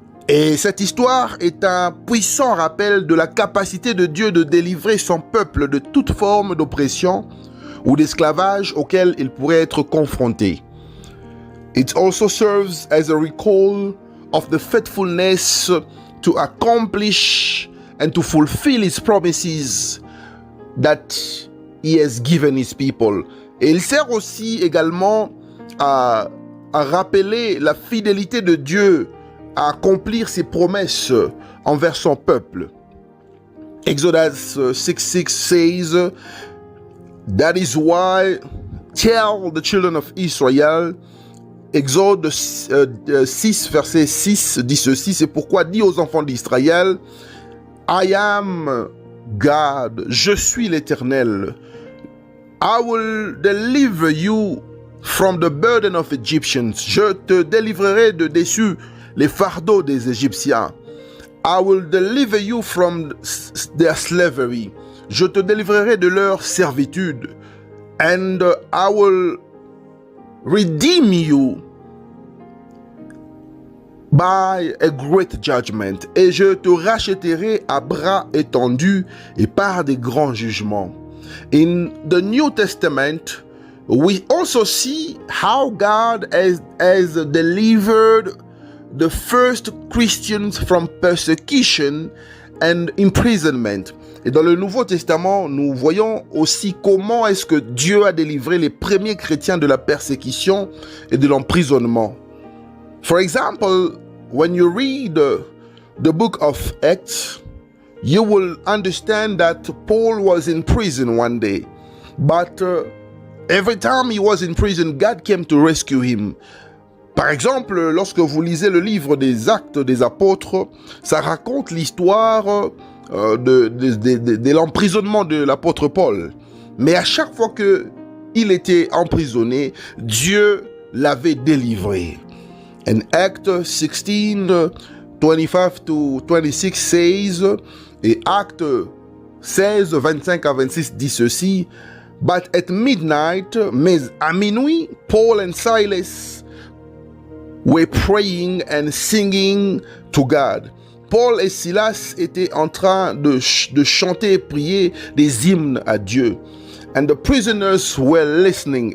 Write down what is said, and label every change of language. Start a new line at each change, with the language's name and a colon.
French: Et cette histoire est un puissant rappel de la capacité de Dieu de délivrer son peuple de toute forme d'oppression ou d'esclavage auquel il pourrait être confronté.
English: It also serves as a recall of the faithfulness to accomplish and to fulfill His promises that He has given His people.
French: Et il sert aussi également à rappeler la fidélité de Dieu à accomplir ses promesses envers son peuple.
English: Exodus 6:6 says, that is why tell the children of Israel.
French: Exode 6 verset 6 dit ceci, c'est pourquoi dis aux enfants d'Israël,
English: I am God,
French: je suis l'Éternel.
English: I will deliver you from the burden of Egyptians.
French: Je te délivrerai de dessus les fardeaux des Égyptiens.
English: I will deliver you from their slavery.
French: Je te délivrerai de leur servitude.
English: And I will redeem you by a great judgment.
French: Et je te rachèterai à bras étendus et par des grands jugements.
English: In the New Testament, we also see how God has delivered the first Christians from persecution and imprisonment.
French: Et dans le Nouveau Testament, nous voyons aussi comment est-ce que Dieu a délivré les premiers chrétiens de la persécution et de l'emprisonnement.
English: For example, when you read the book of Acts, you will understand that Paul was in prison one day. But every time he was in prison, God came to rescue him.
French: Par exemple, lorsque vous lisez le livre des Actes des Apôtres, ça raconte l'histoire de l'emprisonnement de l'apôtre Paul. Mais à chaque fois qu'il était emprisonné, Dieu l'avait délivré.
English: And Acts 16, 25 to 26 says,
French: Et Acte 16, 25 à 26 dit ceci.
English: But at midnight,
French: mais à minuit,
English: Paul and Silas were praying and singing to God.
French: Paul et Silas étaient en train de chanter et prier des hymnes à Dieu.
English: And the prisoners were listening.